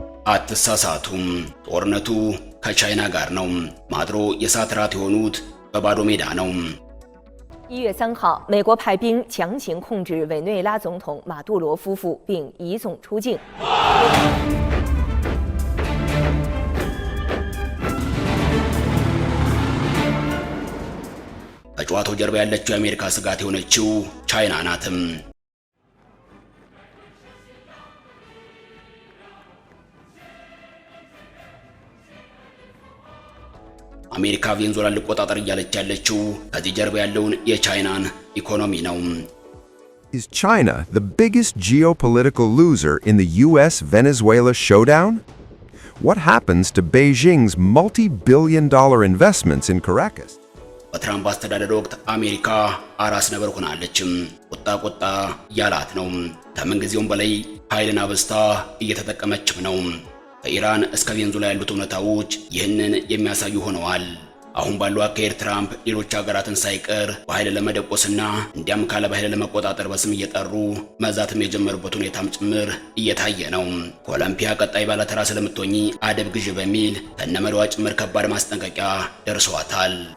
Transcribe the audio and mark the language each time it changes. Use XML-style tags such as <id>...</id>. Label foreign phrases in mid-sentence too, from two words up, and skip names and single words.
<am>አትሳሳቱም። ጦርነቱ ከቻይና ጋር ነው። ማድሮ የእሳት ራት የሆኑት በባዶ ሜዳ ነው።</am> <zh>1 月3号，美国派兵强行控制委内瑞拉总统马杜罗夫妇，并移送出境。</zh> <am>ከጨዋታው ጀርባ ያለችው የአሜሪካ ስጋት የሆነችው ቻይና ናትም። አሜሪካ ቬንዙዌላን ልቆጣጠር እያለች ያለችው ከዚህ ጀርባ ያለውን የቻይናን ኢኮኖሚ ነው።</am> <en>Is China the biggest geopolitical loser in the US-Venezuela showdown? What happens to Beijing's multi-billion-dollar investments in Caracas?</en> <am>በትራምፕ አስተዳደር ወቅት አሜሪካ አራስ ነበር ሆናለችም። ቁጣ ያላት ነው። ከምንጊዜውም በላይ ኃይልን አብዝታ እየተጠቀመችም ነው። ከኢራን እስከ ቬንዙዌላ ያሉት እውነታዎች ይህንን የሚያሳዩ ሆነዋል። አሁን ባለው አካሄድ ትራምፕ ሌሎች ሀገራትን ሳይቀር በኃይል ለመደቆስና እንዲያም ካለ በኃይል ለመቆጣጠር በስም እየጠሩ መዛትም የጀመሩበት ሁኔታም ጭምር እየታየ ነው። ኮሎምቢያ ቀጣይ ባለተራ ስለምትሆኚ አደብ ግዢ በሚል ከነመሪዋ ጭምር ከባድ ማስጠንቀቂያ ደርሰዋታል።</am>